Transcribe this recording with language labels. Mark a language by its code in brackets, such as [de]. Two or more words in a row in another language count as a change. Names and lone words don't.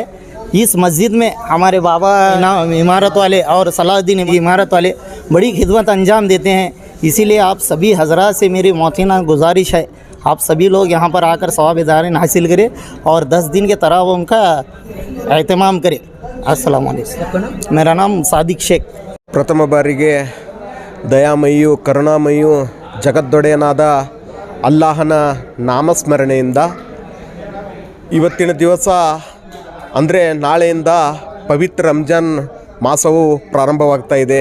[hi] इस मस्जिद में हमारे बाबा इमारत वाले और सलाहुद्दीन इमारत वाले बड़ी खिदमत अंजाम देते हैं। इसीलिए आप सभी हजरात से मेरी मौतीना गुजारिश है, आप सभी लोग यहाँ पर आकर सवाब-ए-दारिन हासिल करें और 10 दिन के तरावी का एहतमाम करें। [ar] السلام عليكم. [hi] मेरा नाम सादिक शेख। [kn] ಪ್ರಥಮ ಬಾರಿಗೆ ದಯಾಮಯಿಯು ಕರುಣಾಮಯಿಯು ಜಗದ್ದೊಡೆಯನಾದ ಅಲ್ಲಾಹನ ನಾಮಸ್ಮರಣೆಯಿಂದ ಇವತ್ತಿನ ದಿವಸ ಅಂದರೆ ನಾಳೆಯಿಂದ ಪವಿತ್ರ ರಂಜಾನ್ ಮಾಸವು ಪ್ರಾರಂಭವಾಗ್ತಾ ಇದೆ।